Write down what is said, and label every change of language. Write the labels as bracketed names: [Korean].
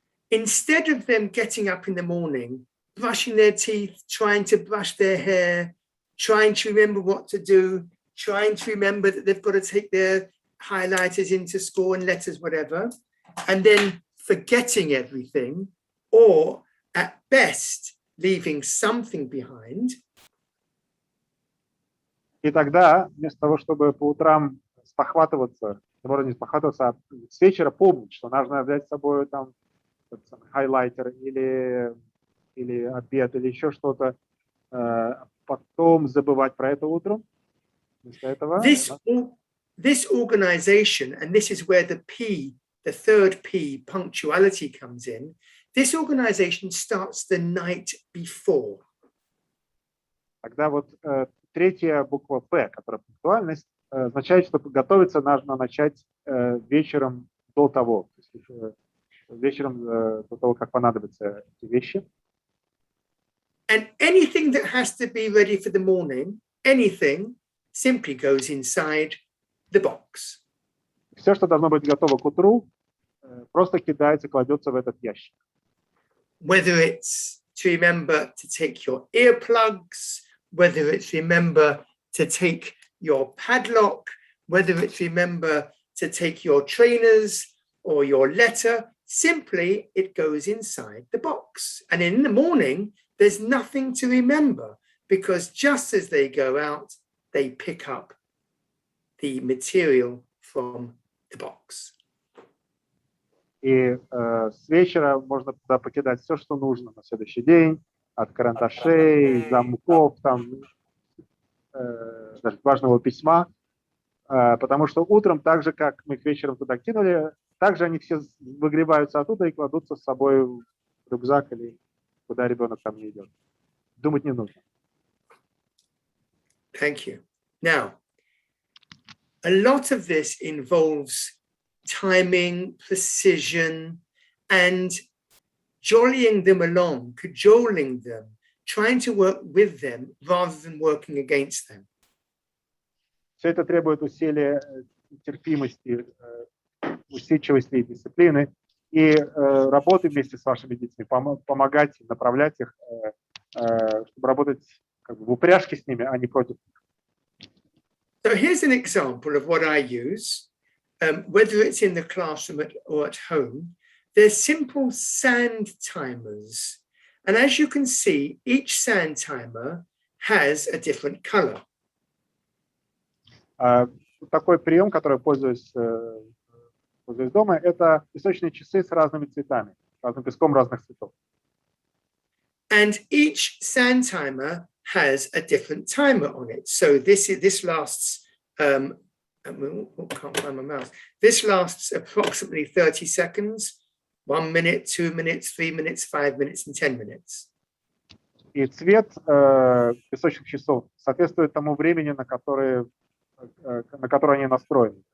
[English] Instead of them getting up in the morning, brushing their teeth, trying to brush their hair, trying to remember what to do, trying to remember that they've got to take their highlighters into school and letters, whatever, and then forgetting everything, or at best, leaving something behind. [Russian] И тогда, вместо того, чтобы по утрам спохватываться, можно не спохватываться, а с вечера помнить, что нужно взять с собой там хайлайтер или обед, или еще что-то, потом забывать про это утром. Вместо этого... [English] This organization, and this is where the P, the third P, punctuality comes in, this organization starts the night before. [Russian] Тогда вот третья буква П, которая пунктуальность, означает, что готовиться нужно начать вечером до того, то есть вечером до того, как понадобятся эти вещи. [English] And anything that has to be ready for the morning, anything, simply goes inside the box. [Russian] Все, что должно быть готово к утру, просто кидается, кладется в этот ящик. [English] Whether it's to remember to take your earplugs, whether it's remember to take your padlock, whether it's remember to take your trainers or your letter, simply it goes inside the box. And in the morning, there's nothing to remember because just as they go out, they pick up the material from the box. [Russian] И с вечера можно туда покидать все, что нужно на следующий день, от карандашей, замков, там, даже важного письма, потому что утром, так же, как мы их вечером туда кинули, также они все выгребаются оттуда и кладутся с собой в рюкзак или куда ребенок там не идет. Думать не нужно. [English] Thank you. Now, a lot of this involves timing, precision, and jollying them along, cajoling them, trying to work with them rather than working against them. [Russian] Все это требует усилия, терпимости, усидчивости и дисциплины, и работы вместе с вашими детьми, помогать, направлять их, чтобы работать как бы в упряжке с ними, а не против них. [English] So here's an example of what I use, whether it's in the classroom or at home. They're simple sand timers. And as you can see, each sand timer has a different color. [Russian] Такой прием, который пользуюсь дома, это песочные часы с разными цветами, разным песком разных цветов. [English] And each sand timer has a different timer on it. So this lasts, can't find my mouse. This lasts approximately 30 seconds, 1 minute, 2 minutes, 3 minutes, 5 minutes, and 10 minutes. [Russian] И цвет песочных часов соответствует тому времени, на которое они настроены.